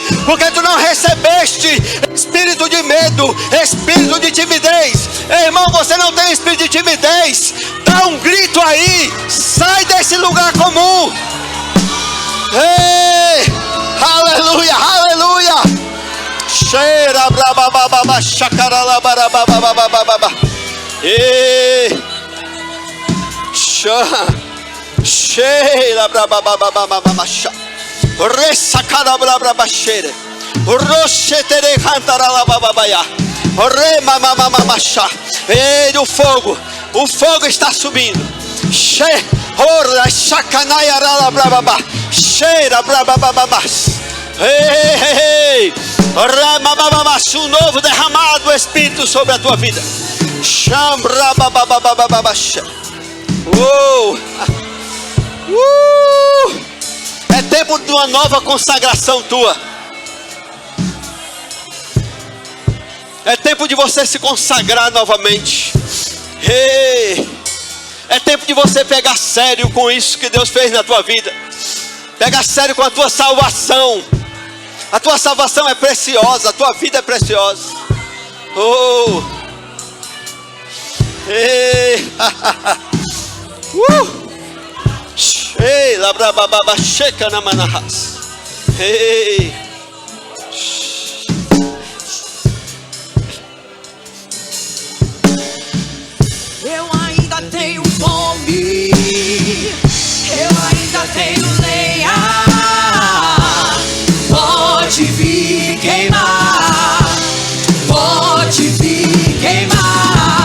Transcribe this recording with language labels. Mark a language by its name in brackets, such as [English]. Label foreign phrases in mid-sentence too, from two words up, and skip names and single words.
[Portuguese] Porque tu não recebeste espírito de medo, espírito de timidez. Ei, irmão, você não tem espírito de timidez. Dá um grito aí. Sai desse lugar comum. Ei, aleluia, aleluia. Cheira brabababa chacaralabarababababa. Ei, cheira brababababa cha. Resacada brababacheira. Rochetere cantaralabababaya. Re mamamama cha. Ei, o fogo está subindo. Ora chacanaya brababa. Cheira brabababas. Ei, ramamamamas, um novo derramado Espírito sobre a tua vida. Chambra babababababasha. É tempo de uma nova consagração tua. É tempo de você se consagrar novamente. Ei, é tempo de você pegar sério com isso que Deus fez na tua vida. Pega sério com a tua salvação. A tua salvação é preciosa. A tua vida é preciosa. Oh. Ei. Ei, labrababa, checa na manahas. Ei. Eu ainda tenho fome, eu ainda tenho lenha. Pode vir queimar, pode vir queimar.